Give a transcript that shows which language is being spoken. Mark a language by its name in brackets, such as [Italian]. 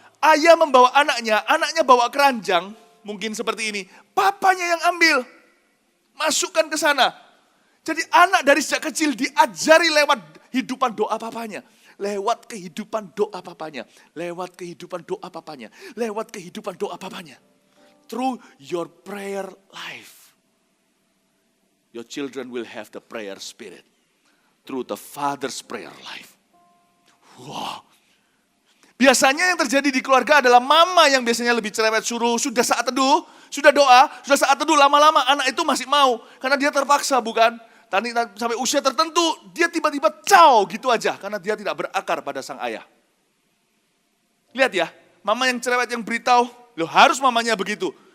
[Indonesian] Ayah membawa anaknya bawa keranjang, mungkin seperti ini. Papanya yang ambil, masukkan ke sana. Jadi anak dari sejak kecil diajari lewat hidupan doa papanya. Lewat kehidupan doa papanya. Lewat kehidupan doa papanya. Lewat kehidupan doa papanya. [English] Through your prayer life. Your children will have the prayer spirit. Through the father's prayer life. Wow. [Indonesian] Biasanya yang terjadi di keluarga adalah mama yang biasanya lebih cerewet, suruh sudah saat teduh, sudah doa, sudah saat teduh, lama-lama anak itu masih mau. Karena dia terpaksa, bukan? Tadi sampai usia tertentu, dia tiba-tiba gitu aja. Karena dia tidak berakar pada sang ayah. Lihat ya, mama yang cerewet yang beritahu, loh harus mamanya begitu.